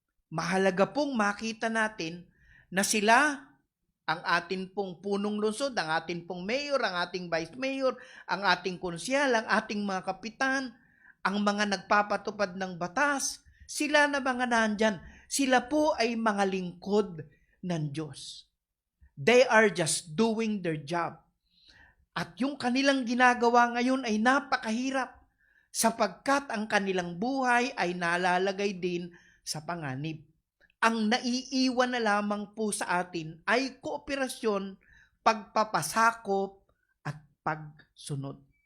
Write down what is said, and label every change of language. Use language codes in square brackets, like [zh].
[tl] Mahalaga pong makita natin na sila, ang atin pong punong lungsod, ang atin pong mayor, ang ating vice mayor, ang ating konsyal, ang ating mga kapitan, ang mga nagpapatupad ng batas, sila na mga nandyan, Sila po ay mga lingkod ng Diyos. [en] They are just doing their job. [tl] At yung kanilang ginagawa ngayon ay napakahirap sapagkat ang kanilang buhay ay nalalagay din sa panganib. Ang naiiwan na lamang po sa atin ay kooperasyon, pagpapasakop at pagsunod.